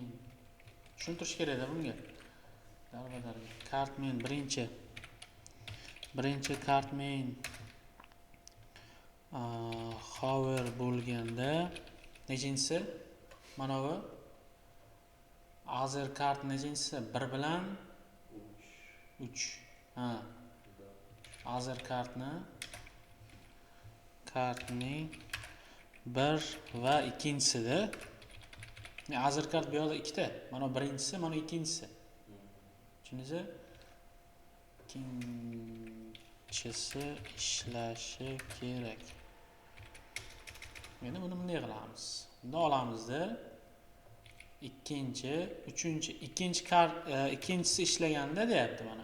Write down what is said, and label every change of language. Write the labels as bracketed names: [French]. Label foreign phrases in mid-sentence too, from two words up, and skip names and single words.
[Uzbek] Tushuntirish kerak-da bunga. Darvodarga. [English] Card main [Uzbek] birinchi [English] card main [Uzbek] hover bo'lganda nechinchisi? Mana bu [English] other card [Uzbek] nechinchisi? 1 bilan 3. [English] Other cardning [Uzbek] 1 va ikkinchisida. [English] Other card [Uzbek] bu yerda ikkita. Mana birinchisi, mana ikkinchisi. Tushundingizmi? Ikkinchisi ishlashi kerak. Endi buni bunday qilamiz. Bunda olamizda ikkinchisi ishlaganda deyapti mana.